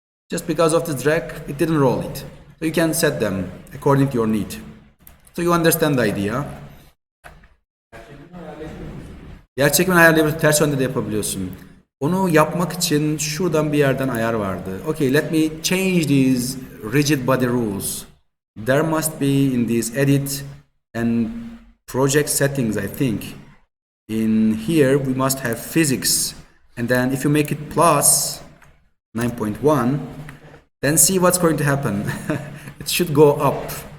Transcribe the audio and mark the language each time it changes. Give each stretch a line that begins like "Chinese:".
English: Just because of the drag, it didn't roll it. So you can set them according to your need. So you understand the idea.
Turkish: Yer çekimini ayarlayabiliyorsun, ters yönde de yapabiliyorsun. Onu yapmak için şuradan bir yerden ayar vardı.
English: Okay, let me change these rigid body rules. There must be in this edit and project settings, I think. In here, we must have physics. And then if you make it plus 9.1, then see what's going to happen. It should go up.